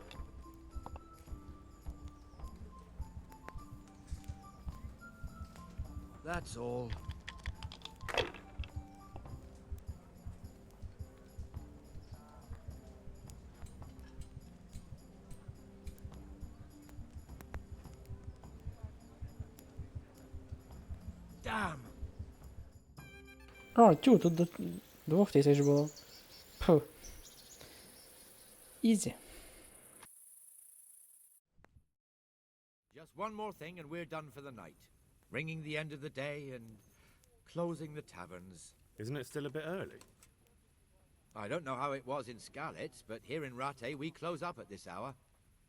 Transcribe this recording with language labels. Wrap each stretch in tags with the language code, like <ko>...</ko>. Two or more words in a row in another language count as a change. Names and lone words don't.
<en>That's all. Damn.</en> <uk>А, тю, тут до 2000 було. Фу. Ізі.</uk> <en>Just one more thing and we're done for the night. Ringing the end of the day and closing the taverns. Isn't it still a bit early? I don't know how it was in Skalitz, but here in Ratte we close up at this hour.</en>